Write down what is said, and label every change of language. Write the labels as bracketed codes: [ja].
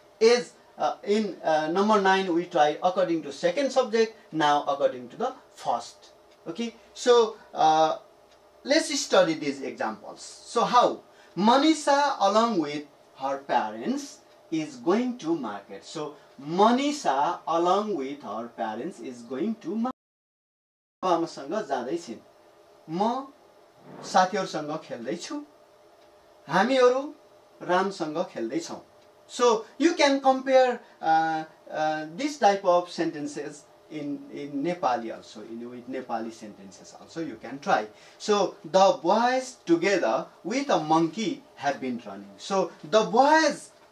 [en] Is in number 9 we try according to second subject, now according to the first. Okay, so let's study these examples. So how? Manisha along with her parents is going to market. So Manisha along with her parents is going to market. [ne] आमासँग जाँदै छिन्, म साथीहरुसँग खेल्दै छु, हामीहरु रामसँग खेल्दै छौं. [en] So you can compare this type of sentences in Nepali also, with Nepali sentences also you can try. So the boys together with a monkey have been running. So the boys